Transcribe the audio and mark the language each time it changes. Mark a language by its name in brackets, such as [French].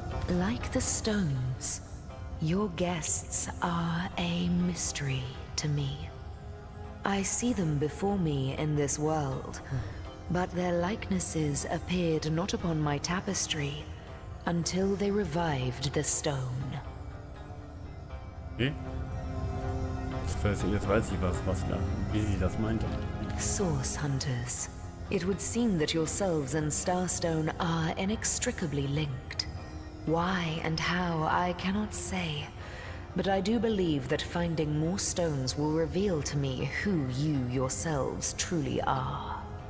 [English] Like the stones, your guests are a mystery to me. I see them before me in this world, but their likenesses appeared not upon my tapestry until they revived the stone. Okay. [German] Jetzt weiß ich wie sie das meinte. [English] Source hunters. It would seem that yourselves and Starstone are inextricably linked. Why and how, I cannot say. But I do believe that finding more stones will reveal to me who you yourselves truly are.